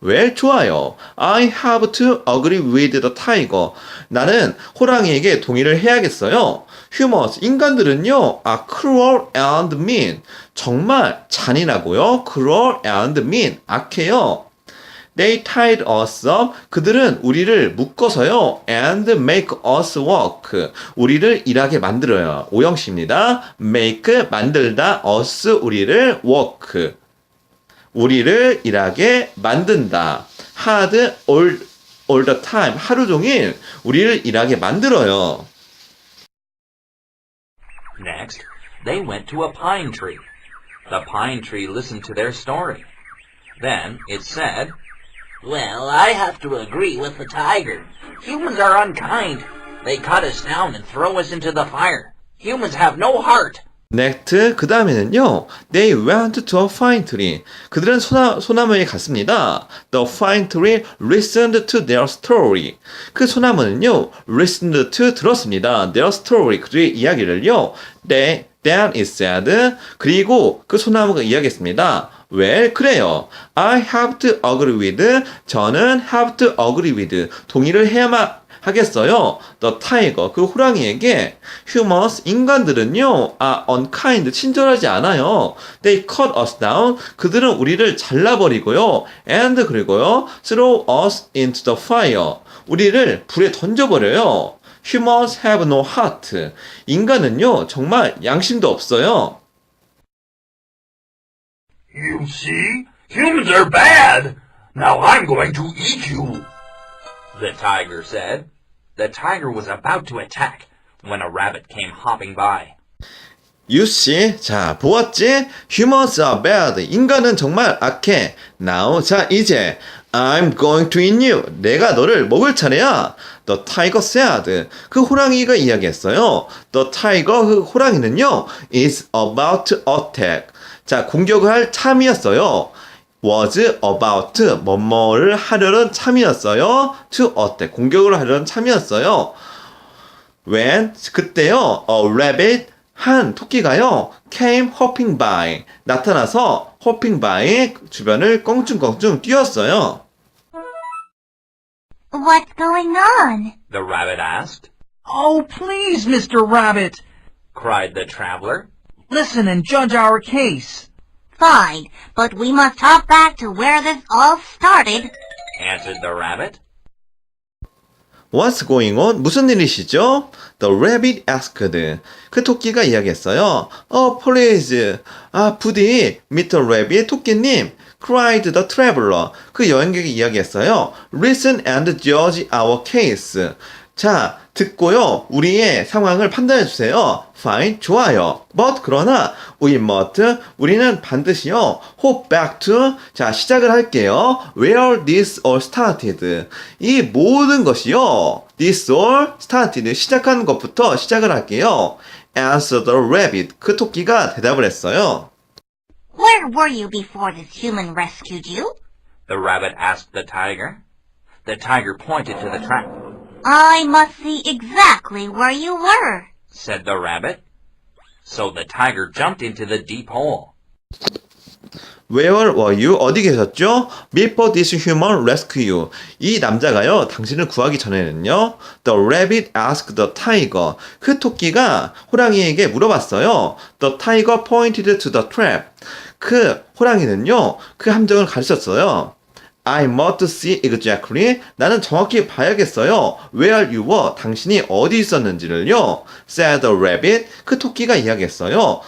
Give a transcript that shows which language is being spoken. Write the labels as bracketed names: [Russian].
[English] Well, [Korean] 좋아요. [English] I have to agree with the tiger. [Korean] 나는 호랑이에게 동의를 해야겠어요. [English] Humans, [Korean] 인간들은요, [English] are cruel and mean. [Korean] 정말 잔인하고요. [English] cruel and mean. [Korean] 악해요. [English] They tied us up. [Korean] 그들은 우리를 묶어서요. [English] and make us work. [Korean] 우리를 일하게 만들어요. 오형식입니다. [English] make, [Korean] 만들다, [English] us, [Korean] 우리를 [English] work. [Korean] 우리를 일하게 만든다. [English] hard, all the time. [Korean] 하루 종일 우리를 일하게 만들어요. [English] Next, they went to a pine tree. The pine tree listened to their story. Then it said, "Well, I have to agree with the tiger. Humans are unkind. They cut us down and throw us into the fire. Humans have no heart." Next, [Korean] 그 다음에는요, [English] they went to a pine tree. [Korean] 그들은 소나무에 갔습니다. [English] The pine tree listened to their story. [Korean] 그 소나무는요, [English] listened to, [Korean] 들었습니다. [English] their story, [Korean] 그들의 이야기를요. [English] Then it said, [Korean] 그리고 그 소나무가 이야기했습니다. [English] Well, [Korean] 그래요. [English] I have to agree with, [Korean] 저는 [English] have to agree with, [Korean] 동의를 해야만 하겠어요. [English] The tiger, [Korean] 그 호랑이에게 [English] humans, [Korean] 인간들은요, [English] are unkind, [Korean] 친절하지 않아요. [English] They cut us down, [Korean] 그들은 우리를 잘라버리고요. [English] And [Korean] 그리고요, [English] throw us into the fire, [Korean] 우리를 불에 던져버려요. [English] Humans have no heart, [Korean] 인간은요, 정말 양심도 없어요. [English] You see? Humans are bad. Now I'm going to eat you, the tiger said. The tiger was about to attack when a rabbit came hopping by. You see? [Korean] 자, 보았지? [English] Humans are bad. [Korean] 인간은 정말 악해. [English] Now, [Korean] 자, 이제 [English] I'm going to eat you. [Korean] 내가 너를 먹을 차례야. [English] The tiger said. [Korean] 그 호랑이가 이야기했어요. [English] The tiger, [Korean] 그 호랑이는요, [English] is about to attack. [Korean] 자, 공격을 할 참이었어요. [English] was about, [Korean] 뭐뭐를 하려는 참이었어요. [English] to attack, [Korean] 공격을 하려는 참이었어요. [English] When, [Korean] 그때요, [English] a rabbit, [Korean] 한 토끼가요, [English] came hopping by, [Korean] 나타나서 [English] hopping by, [Korean] 주변을 껑충껑충 뛰었어요. [English] What's going on? The rabbit asked. Oh, please, Mr. Rabbit. Cried the traveler. Listen and judge our case. Fine, but we must hop back to where this all started. Answered the rabbit. What's going on? [Korean] 무슨 일이시죠? [English] The rabbit asked. [Korean] 그 토끼가 이야기했어요. [English] Oh, please. [Korean] 아, 부디, [English] Mr. Rabbit, [Korean] 토끼님. [English] cried the traveler. [Korean] 그 여행객이 이야기했어요. [English] Listen and judge our case. [Korean] 자, 듣고요. 우리의 상황을 판단해 주세요. [English] Fine, [Korean] 좋아요. [English] But, [Korean] 그러나, [English] we must, [Korean] 우리는 반드시요. [English] hop back to, [Korean] 자, 시작을 할게요. [English] Where this all started. [Korean] 이 모든 것이요. [English] This all started. [Korean] 시작한 것부터 시작을 할게요. [English] Answer the rabbit. [Korean] 그 토끼가 대답을 했어요. [English] Where were you before this human rescued you? The rabbit asked the tiger. The tiger pointed to the trap. I must see exactly where you were, Said the rabbit. So the tiger jumped into the deep hole. Where were you? [Korean] 어디 계셨죠? [English] Before this human rescue you. [Korean] 이 남자가요, 당신을 구하기 전에는요. [English] The rabbit asked the tiger. [Korean] 그 토끼가 호랑이에게 물어봤어요. [English] The tiger pointed to the trap. [Korean] 그 호랑이는요, 그 함정을 가르쳤어요. [English] I must see exactly. [Korean] 나는 정확히 봐야겠어요. [English] Where you were. [Korean] 당신이 어디 있었는지를요. [English] Said the rabbit. [Korean] 그 토끼가 이야기했어요.